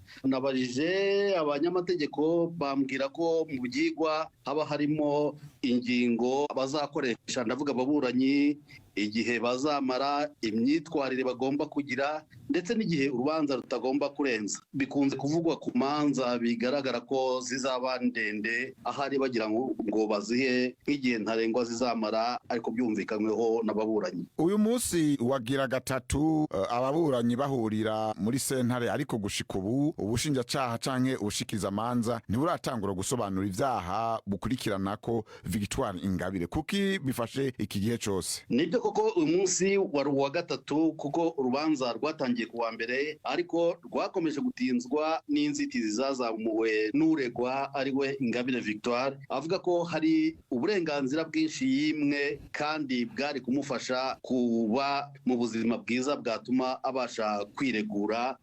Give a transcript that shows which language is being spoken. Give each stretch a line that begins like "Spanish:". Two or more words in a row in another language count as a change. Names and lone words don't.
Kinyarwanda: Nabajije abanyamategeko bambwira ko mu byigwa haba harimo ingingo bazakoresha, ndavuga ababuranyi, igihe bazamara, imyitwarire bagomba kugira ndetse n'igihe urubanza rutagomba kurenza. Bikunze kuvugwa ku manza bigaragara ko zizaba ndende, ahari bagira ngo bazihe nk'igihe ntarengwa zizamara, ariko byumvikanyweho n'ababuranyi.
Rundi: Uyu munsi wagira gatatu ababuranyi bahurira muri sentare, ariko gushika ubu ubushinjacyaha canke ubushikiriza amanza ntiburatangura gusobanura ivyaha bukurikirana ko Victoire Ingabire.
Kinyarwanda: Kuki bifashe iki gihe cyose? Nibyo koko uyu munsi wari uwa gatatu, kuko urubanza rwatangiye kuwa mbere ariko rwakomeje gutinzwa n'inzitizi zazamuwe n'uregwa ariwe Ingabire Victoire, avuga ko hari uburenganzira bwinshi yimwe kandi bwari kumufasha kuba mu buzima bwiza bwatuma abasha kwiregura.